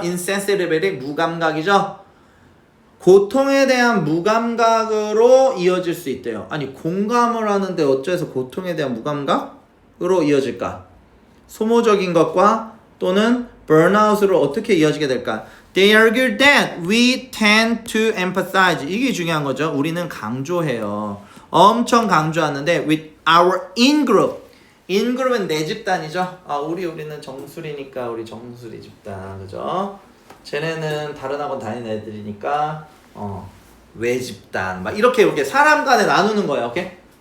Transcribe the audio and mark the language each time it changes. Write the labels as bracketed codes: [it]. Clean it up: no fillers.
[ko] insensitivity 무감각이죠. 고통에 대한 무감각으로 이어질 수 있대요. 아니, 공감을 하는데 어째서 고통에 대한 무감각으로 이어질까? 소모적인 것과 또는 burnout으로 어떻게 이어지게 될까? [en] They argue that we tend to empathize. [ko] 이게 중요한 거죠. 우리는 강조해요. 엄청 강조하는데 with our in-group 인그룹은 내 집단이죠. 아 우리는 정수리니까 우리 정수리 집단 그죠? 쟤네는 다른 학원 다니는 애들이니까 외 집단 막 이렇게 사람 간에 나누는 거예요. 오케이?